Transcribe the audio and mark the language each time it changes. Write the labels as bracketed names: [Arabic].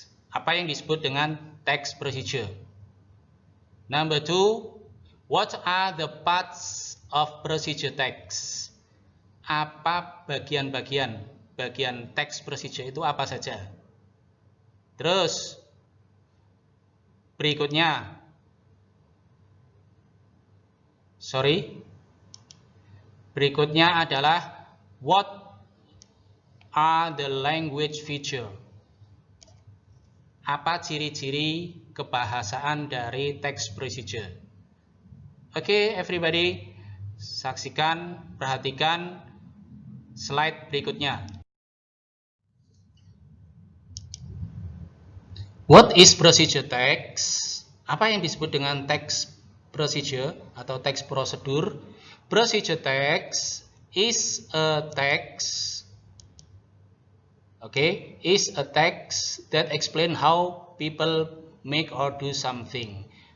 [Indonesian] Apa yang disebut dengan text procedure? [English] Number 2, what are the parts of procedure text? [Indonesian] Apa bagian text procedure itu apa saja? Terus berikutnya, berikutnya adalah [English] what are the language feature? [Indonesian] Apa ciri-ciri kebahasaan dari text procedure? Oke, everybody, saksikan, perhatikan slide berikutnya. [English] What is procedure text? [Indonesian] Apa yang disebut dengan text procedure atau text prosedur? [English] Procedure text is a text, is a text that explain how people make or do something.